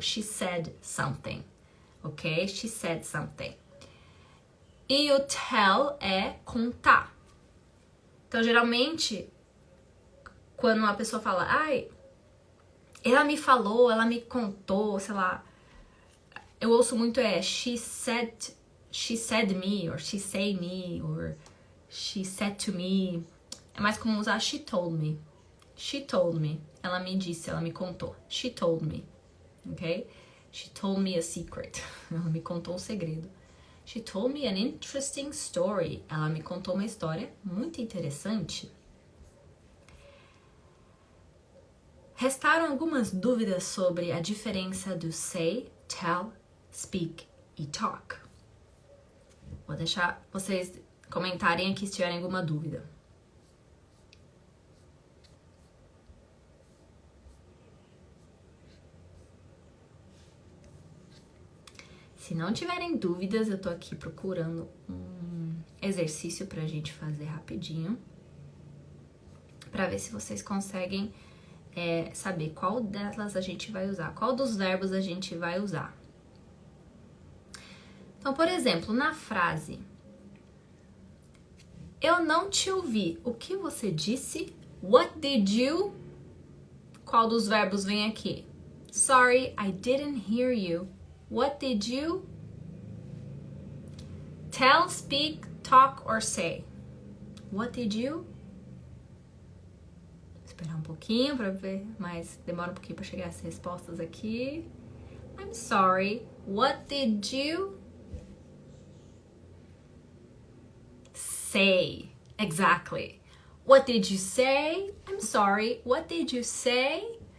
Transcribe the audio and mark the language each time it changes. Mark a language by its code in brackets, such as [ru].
[en] She said something, ok? She said something. [pt] E o tell é contar. Então, geralmente, quando uma pessoa fala, ai, ela me falou, ela me contou, sei lá. Eu ouço muito [en] she said me, or she say me, or she said to me. [pt] É mais comum usar [en] she told me. She told me. [pt] Ela me disse, ela me contou. [en] She told me. Ok? She told me a secret. [pt] Ela me contou um segredo. [en] She told me an interesting story. [pt] Ela me contou uma história muito interessante. Restaram algumas dúvidas sobre a diferença do say, tell, speak e talk. Vou deixar vocês comentarem aqui se tiverem alguma dúvida. Se não tiverem dúvidas, eu tô aqui procurando um exercício pra gente fazer rapidinho. Pra ver se vocês conseguem saber qual delas a gente vai usar. Qual dos verbos a gente vai usar. Então, por exemplo, na frase... Eu não te ouvi. O que você disse? [en] What did you... [pt] Qual dos verbos vem aqui? [en] Sorry, I didn't hear you. What did you tell, speak, talk or say? What did you? [pt] Vou esperar um pouquinho para ver, mas demora um pouquinho para chegar as respostas aqui. [en] I'm sorry, What did you say? Exactly. What did you say? I'm sorry. What did you say?